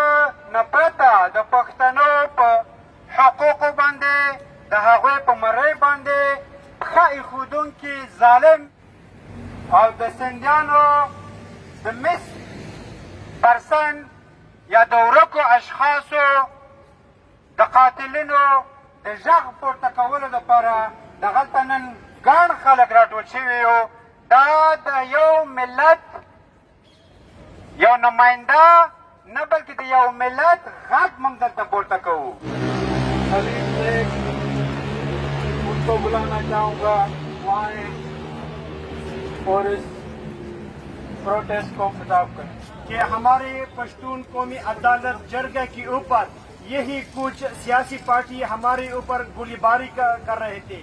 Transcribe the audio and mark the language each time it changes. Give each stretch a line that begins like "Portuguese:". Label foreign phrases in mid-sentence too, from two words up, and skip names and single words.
Pashto: نه پرته د پښتنو په حقوقو باندې د هغوی په مرۍ باندې پښه ایښودونکي ظالم او د سندیانو د مس پرسن یا د ورکو اشخاصو د قاتلینو د غږ پورته کولو دپاره دغلته نن ګڼ خلک راټول شوي یو. دا د یو ملت یو نماینده نه بلکې د یو ملت غږ موږ دلته پورته کوو.
Urdu: حلیم شیخ ان کو بلانا چاہوں گا وہاں اور اس پروٹیسٹ کو خطاب کریں کہ ہمارے پشتون قومی عدالت جرگہ کے اوپر یہی کچھ سیاسی پارٹی ہمارے اوپر گولی باری کر رہے تھے.